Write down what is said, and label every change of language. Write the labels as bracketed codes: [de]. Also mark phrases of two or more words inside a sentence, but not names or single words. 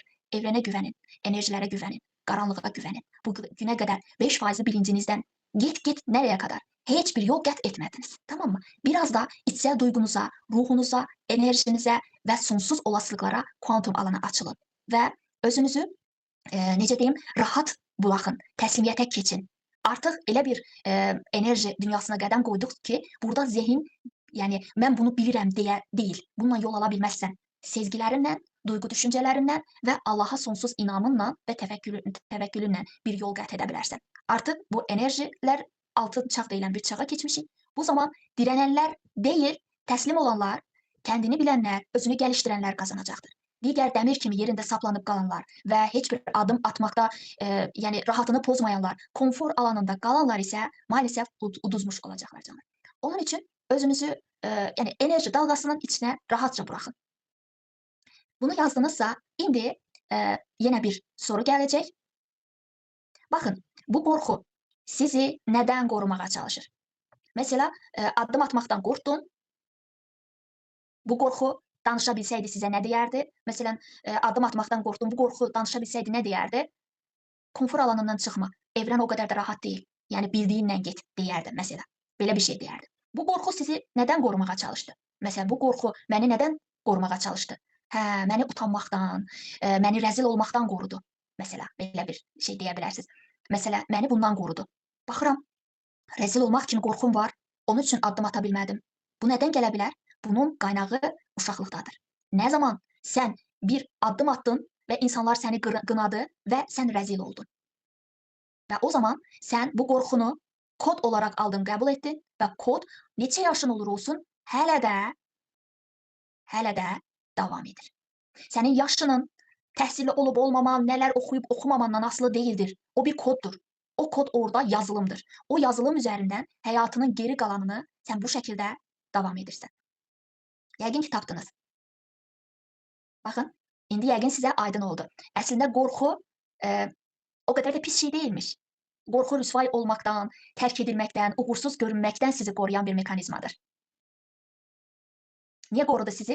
[tr] Evrene güvenin, enerjilere güvenin, karanlığa güvenin. Bu güne kadar 5 faizli bilincinizden git nereye kadar? [az] Hiçbir yol qət etmədiniz. [tr] Tamam mı? Biraz da içsel duygunuza, ruhunuza, enerjinize ve sonsuz olasılıklara kuantum alana açılın. [az] Ve özünüzü necə deyim, rahat buraxın, təslimiyyətə keçin. Artıq elə bir enerji dünyasına qədəm qoyduq ki, burada zehin, yəni mən bunu bilirəm deyə deyil. Bununla yol ala bilməzsən. Sezgilərinlə, duygu düşüncələrindən və Allaha sonsuz inamınla və təvəkkülünlə bir yol qət edə bilərsən. Artıq bu enerjilər altın çağ deyilən bir çağa keçmişik. Bu zaman dirənənlər deyil, təslim olanlar, kendini bilənlər, özünü gəlişdirənlər qazanacaqdır. [tr] Diğer demir kimi yerinde saplanıp kalanlar ve hiçbir adım atmakta yani rahatını pozmayanlar, konfor alanında kalanlar ise maalesef uduzmuş olacaklar canım. Onun için özünüzü yani enerji dalgasının içine rahatça bırakın. Bunu yazdınızsa indi yine bir soru gelecek. Bakın bu korku sizi neden korumaya çalışır? Mesela adım atmaktan korktun. [az] Bu korku danışa bilsəydi sizə nə deyərdi? Məsələn, adım atmaqdan qorxdum. Bu qorxu danışa bilsəydi nə deyərdi? Konfor alanından çıxma. Evren o qədər də rahat deyil. Yəni bildiyinlə get deyərdi məsələn. Belə bir şey deyərdi. Bu qorxu sizi nədən qorumağa çalışdı? Məsələn, bu qorxu məni nədən qorumağa çalışdı? Hə, məni utanmaqdan, məni rəzil olmaqdan qorudu. Məsələn, belə bir şey deyə bilərsiniz. Məsələn, məni bundan qorudu. Baxıram, rəzil olmaq kimi qorxum var. Onun üçün addım ata bilmədim. Bu nədən gələ bilər? [tr] Bunun kaynağı uşaqlıqdadır. Ne zaman sen bir adım attın ve insanlar seni qınadı ve sen rezil oldun. Ve o zaman sen bu qorxunu kod olarak aldın, [az] qəbul etdin ve kod neçə yaşın olur olsun hələ də davam edir. [tr] Senin yaşının təhsilli olub olmaman, neler okuyup okumamandan asılı değildir. O bir koddur. O kod orada yazılımdır. O yazılım üzerinden hayatının geri kalanını sen bu şekilde devam edirsən. [az] Yəqin ki tapdınız. Baxın, indi yəqin sizə aydın oldu. Əslində qorxu o qədər də pis şey deyilmiş. Qorxu rüsvay olmaqdan, tərk edilməkdən, uğursuz görünməkdən sizi qoruyan bir mekanizmadır. Niyə qorudu sizi?